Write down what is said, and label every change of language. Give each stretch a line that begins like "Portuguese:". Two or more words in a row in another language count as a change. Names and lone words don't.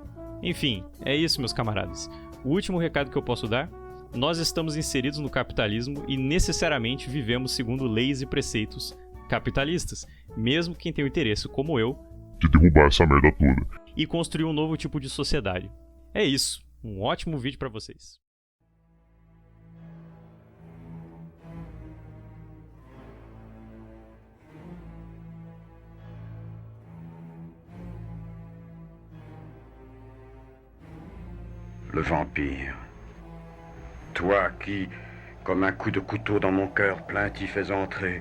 Portuguese: Enfim, é isso, meus camaradas. O último recado que eu posso dar: nós estamos inseridos no capitalismo e necessariamente vivemos segundo leis e preceitos capitalistas, mesmo quem tem o interesse, como eu, de derrubar essa merda toda e construir um novo tipo de sociedade. É isso. Um ótimo vídeo pra vocês.
French: Le vampire. Toi qui, comme un coup de couteau dans mon cœur plaintif es entré.